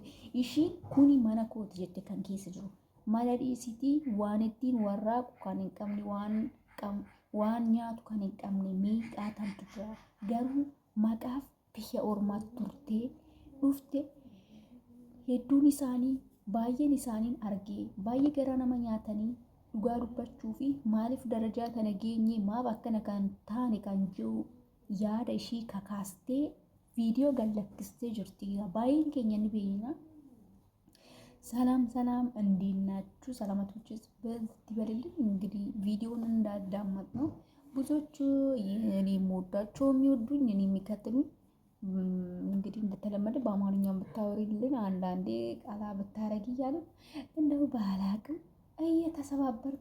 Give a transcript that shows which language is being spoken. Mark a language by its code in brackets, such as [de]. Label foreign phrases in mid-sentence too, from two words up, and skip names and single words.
[om] ishiin kuni mana kooti jette kan keessa jiru mana dhiisitii waan ittiin warraaqu kan hin qabne waan nyaatu kan hin qabne miidhaa tantu jira garuu maqaaf biyya ormaatti turtee dhufte hedduun isaanii baay'een isaaniin argee baay'ee gara nama nyaatanii dhugaa dubbachuu fi maaliif darajaa kana geenye maaf akkana kan taane kan jiru yaada ishii kakaastee viidiyoo gallakkistee jirti. Baay'een keenya ni beekna. [am] ሰላም እንዴት ናችሁ? ሰላማቶችስ በዚህ በልልኝ። እንግዲህ ቪዲዮውን እንዳዳመጥ ነው ብዙዎቹ እኔ የምወዳቸው የሚወዱኝ እኔ የሚከተሉኝ እንግዲህ እንደተለመደ በአማርኛ ብታወሪልን አንዳንዴ ቃላ ብታረጊ እያለ እንደው ባላቅም እየተሰባበርኩ